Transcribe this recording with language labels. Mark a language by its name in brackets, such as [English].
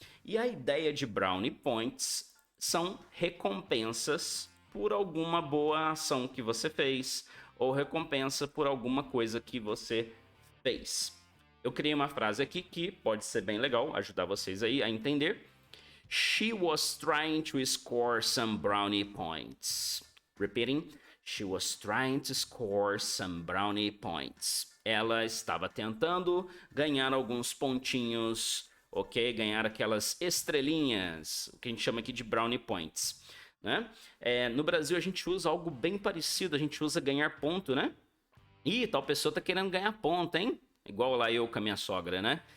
[Portuguese] E a ideia de brownie points são recompensas por alguma boa ação que você fez ou recompensa por alguma coisa que você fez. Eu criei uma frase aqui que pode ser bem legal, ajudar vocês aí a entender. [English] She was trying to score some brownie points. Repeating. She was trying to score some brownie points. [Portuguese] Ela estava tentando ganhar alguns pontinhos, ok? Ganhar aquelas estrelinhas, o que a gente chama aqui de brownie points, né? No Brasil a gente usa algo bem parecido, a gente usa ganhar ponto, né? Ih, tal pessoa tá querendo ganhar ponto, hein? Igual lá eu com a minha sogra, né?